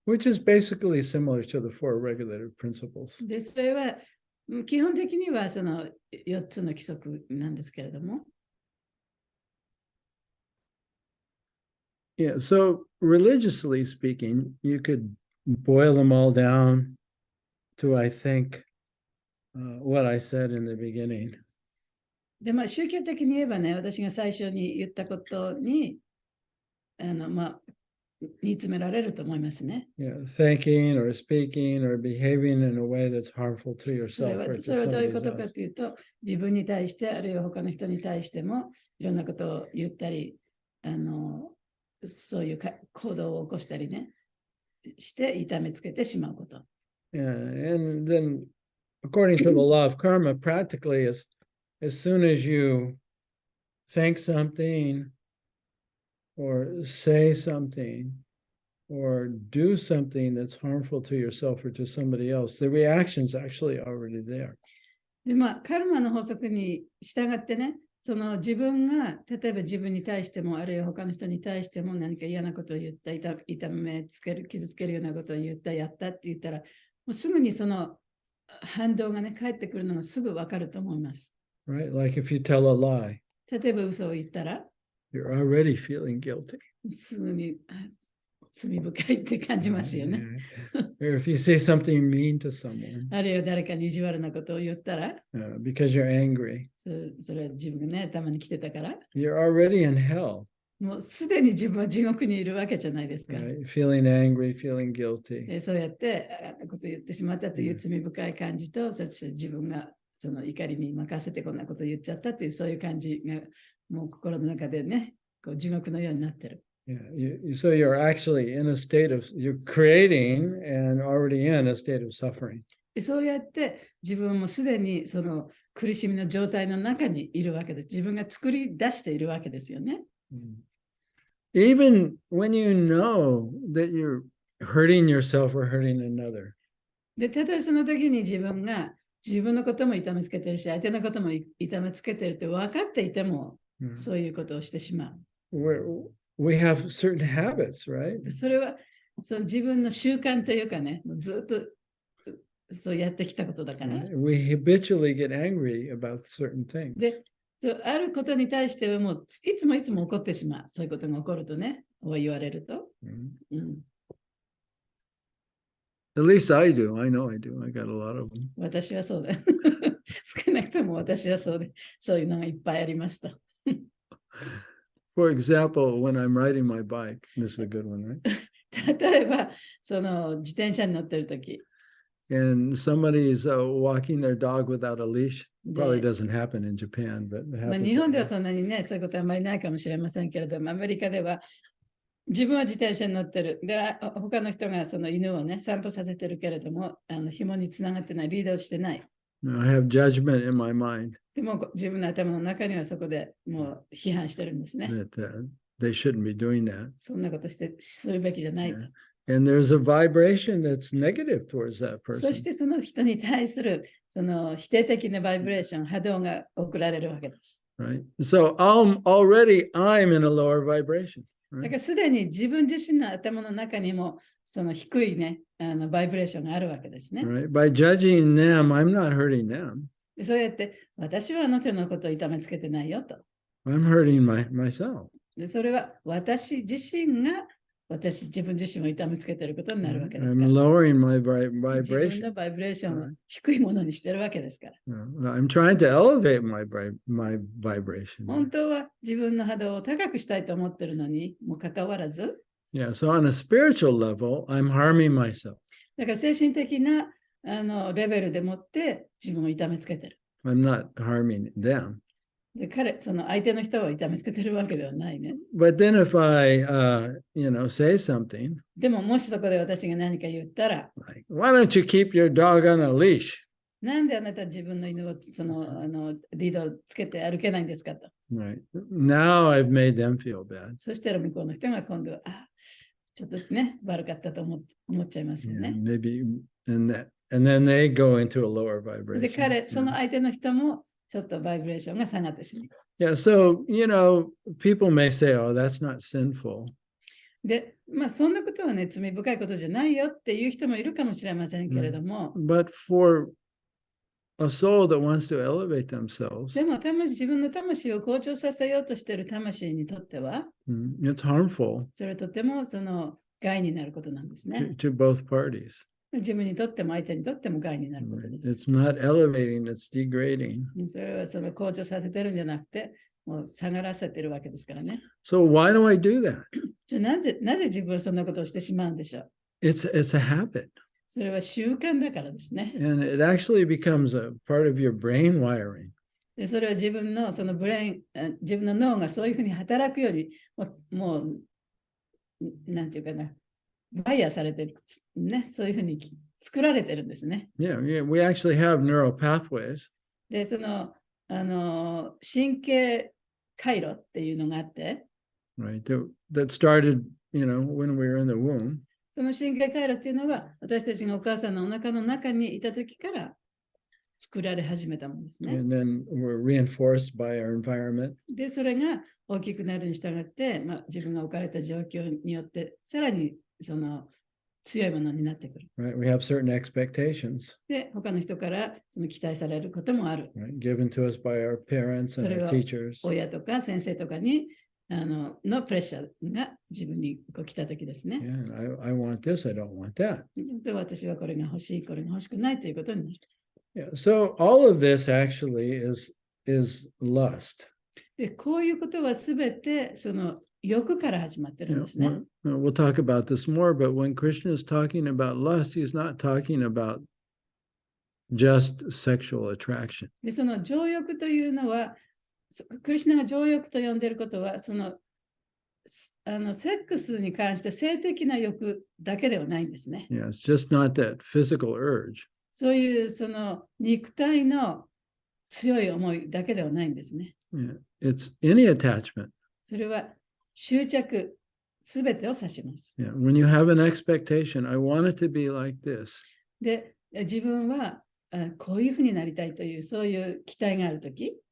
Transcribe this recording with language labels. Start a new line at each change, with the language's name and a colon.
English: Which is basically similar to the four regulative principles.
Japanese: で、それは基本的にはその4つの規則なんですけれども。
English: Yeah, so religiously speaking, you could boil them all down to, I think, what I said in the beginning.
Japanese: で、宗教的に言えばね、私が最初に言ったことに、煮詰められると思いますね。
English: Yeah, thinking or speaking or behaving in a way that's harmful to
Japanese: それ
English: yourself
Japanese: は
English: or to
Japanese: どういう
English: somebody
Japanese: ことか
English: else.
Japanese: というと、自分に対して、あるいは他の人に対しても、いろんなことを言ったり、そういう行動を起こしたりね、して痛めつけてしまうこと。
English: Yeah, and then according to the law of karma, practically as soon as you think something or say something or do something that's harmful to yourself or to somebody else, the reaction's actually already there.
Japanese: で、カルマの法則に従ってね、その自分が、例えば自分に対しても、あるいは他の人に対しても何か嫌なことを言った、痛めつける、傷つけるようなことを言った、やったって言ったら、もうすぐにその反動がね、返ってくるのがすぐわかると思います。
English: Right? Like if you tell a lie,
Japanese: 例えば嘘を言ったら、
English: you're already feeling guilty.
Japanese: すぐに罪深いって感じますよね。
English: Or if you say something mean to someone,
Japanese: あるいは誰かに意地悪なことを言ったら、
English: because you're angry,
Japanese: それは自分がね、頭に来てたから、
English: you're already in hell.
Japanese: もうすでに自分は地獄にいるわけじゃないですか。
English: Right? Feeling angry, feeling guilty.
Japanese: そうやってあんなことを言ってしまったという罪深い感じと、そして自分がその怒りに任せてこんなことを言っちゃったというそういう感じがもう心の中でね、こう地獄のようになってる。
English: Yeah, so you're actually in a state of, you're creating and already in a state of suffering.
Japanese: そうやって自分もすでにその苦しみの状態の中にいるわけです。自分が作り出しているわけですよね。
English: Even when you know that you're hurting yourself or hurting another.
Japanese: で、例えばその時に自分が自分のことも痛めつけてるし、相手のことも痛めつけてるって分かっていても、そういうことをしてしまう。
English: We have certain habits, right?
Japanese: それはその自分の習慣というかね、ずっとそうやってきたことだから。
English: We habitually get angry about certain things.
Japanese: で、あることに対してはもういつも起こってしまう。そういうことが起こるとね、言われると。
English: At least I do. I know I do. I got a lot of them.
Japanese: 私はそうだ。少なくとも私はそうで、そういうのがいっぱいありますと。
English: For example, when I'm riding my bike, this is a good one, right?
Japanese: 例えば、その自転車に乗ってるとき。
English: And somebody is walking their dog without a leash. Probably doesn't happen in Japan, but it happens.
Japanese: 日本ではそんなにね、そういうことはあまりないかもしれませんけれども、アメリカでは自分は自転車に乗ってる。で、他の人がその犬をね、散歩させてるけれども、紐につながってない、リードをしてない。
English: I have judgment in my mind.
Japanese: でも自分の頭の中にはそこでもう批判してるんですね。
English: That, they shouldn't be doing that.
Japanese: そんなことするべきじゃないと。
English: And there's a vibration that's negative towards that person.
Japanese: そしてその人に対するその否定的なバイブレーション、波動が送られるわけです。
English: Right. So I'm in a lower vibration.
Japanese: だからすでに自分自身の頭の中にもその低いね、バイブレーションがあるわけですね。
English: Right. By judging them, I'm not hurting them.
Japanese: そうやって私はあの手のことを痛めつけてないよと。
English: I'm hurting myself.
Japanese: でそれは私自身が自分自身を痛めつけていることになるわけですから。
English: I'm lowering my
Japanese: 自分
English: vibration.
Japanese: のバイブレーションを低いものにしてるわけですから。
English: I'm trying to elevate my vibration.
Japanese: 本当は自分の波動を高くしたいと思ってるのにもかかわらず。
English: Yeah, so on a spiritual level, I'm harming myself.
Japanese: だから精神的なレベルでもって自分を痛めつけてる。
English: I'm not harming them.
Japanese: でその相手の人を痛めつけてるわけではないね。
English: But then if I, say something,
Japanese: でももしそこで私が何か言ったら、
English: like, why don't you keep your dog on a leash?
Japanese: なんであなた自分の犬をリードをつけて歩けないんですかと。
English: Right. Now I've made them feel bad.
Japanese: そしたら向こうの人が今度は、ちょっとね、悪かったと思っちゃいますよね。
English: Maybe, and then they go into a lower
Japanese: で、
English: vibration.
Japanese: その相手の人もちょっとバイブレーションが下がってしまう。
English: Yeah, so, people may say, oh, that's not sinful.
Japanese: で、そんなことはね、罪深いことじゃないよっていう人もいるかもしれませんけれども、
English: But for a soul that wants to elevate themselves,
Japanese: でも自分の魂を向上させようとしている魂にとっては、
English: it's harmful
Japanese: それはとても害になることなんですね。
English: to both parties.
Japanese: 自分にとっても相手にとっても害になることです。
English: It's not elevating, it's degrading.
Japanese: それは向上させてるんじゃなくて、もう下がらせてるわけですからね。
English: So why do I do that?
Japanese: じゃあなぜ自分はそんなことをしてしまうんでしょう。
English: It's a habit.
Japanese: それは習慣だからですね。
English: And it actually becomes a part of your brain wiring.
Japanese: でそれは自分の自分の脳がそういうふうに働くように、もう、なんていうかな、バイヤーされてる、ね、そういうふうに作られてるんですね。
English: Yeah, we actually have neural pathways.
Japanese: で、神経回路っていうのがあって、
English: right? That started, when we were in the womb.
Japanese: その神経回路っていうのは、私たちがお母さんのお腹の中にいた時から作られ始めたものですね。
English: And then we're reinforced by our environment.
Japanese: で、それが大きくなるに従って、自分が置かれた状況によって、さらにその強いものになってくる。
English: Right? We have certain expectations,
Japanese: で、他の人からその期待されることもある。
English: right? Given to us by our parents and our teachers.
Japanese: 親とか先生とかにのプレッシャーが自分に来た時ですね。
English: Yeah, I want this, I don't want that.
Japanese: で、私はこれが欲しい、これが欲しくないということになる。
English: Yeah, so all of this actually is lust.
Japanese: で、こういうことはすべてその欲から始まってるんですね。
English: We'll talk about this more, but when Krishna is talking about lust, he's not talking about just sexual attraction.
Japanese: で、その情欲というのは、クリシュナが情欲と呼んでいることは、そのセックスに関して性的な欲だけではないんですね。
English: Yeah, it's just not that physical urge.
Japanese: そういうその肉体の強い思いだけではないんですね。
English: Yeah, it's any attachment.
Japanese: それは執着すべてを指します。
English: Yeah, when you have an expectation, I want it to be like this.
Japanese: で、自分はこういうふうになりたいという、そういう期待があるとき。